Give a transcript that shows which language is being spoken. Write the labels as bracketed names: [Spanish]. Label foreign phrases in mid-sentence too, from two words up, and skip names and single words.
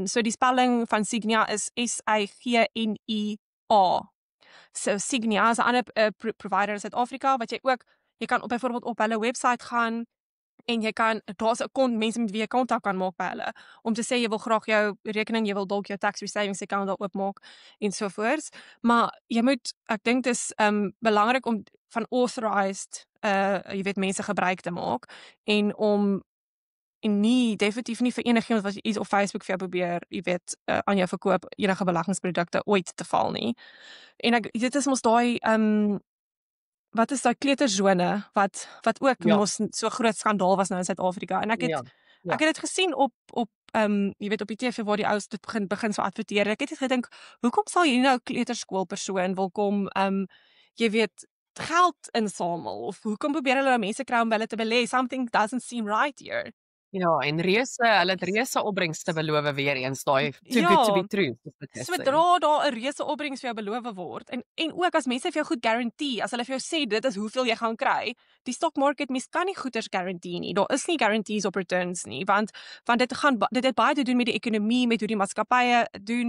[Afrikaans] So die spelling van Signia is SIGNIA. So Signia is 'n ander provider in Suid-Afrika wat jy kan byvoorbeeld op hulle webwerf gaan en daar's 'n kont mense met wie jy kontak kan maak by hulle om te sê jy wil graag jou rekening, jy wil dalk jou [English] tax-free savings account [Afrikaans] daar oopmaak en so voort. Maar ek dink dit is belangrik om van authorized jy weet mense gebruik te maak en definitief nie vir enigiemand wat iets op Facebook vir jou probeer, jy weet, aan jou verkoop enige beleggingsprodukte ooit te val nie. En dit is mos daai wat is daai kleutersone wat ook mos so groot skandaal was nou in Suid-Afrika en ek het dit gesien op jy weet op die TV waar die ouens dit begin so adverteer. Ek het gedink, hoekom sal jy nou kleuterskoolpersoon wil kom jy weet geld insamel of hoekom probeer hulle nou mense kry om hulle te belê? [English] Something doesn't seem right here. [Afrikaans] Ja, en hulle het reuse opbrengste beloof weer eens, daai [English] too good to be true. [Afrikaans] Sodra daar 'n reuse opbrengs vir jou beloof word en ook as mense vir jou goed guarantee, as hulle vir jou sê dit is hoeveel jy gaan kry, die [English] stock market [Afrikaans] mens kan nie goeders guarantee nie. Daar is nie guarantees op returns nie, want dit het baie te doen met die ekonomie, met hoe die maatskappye doen.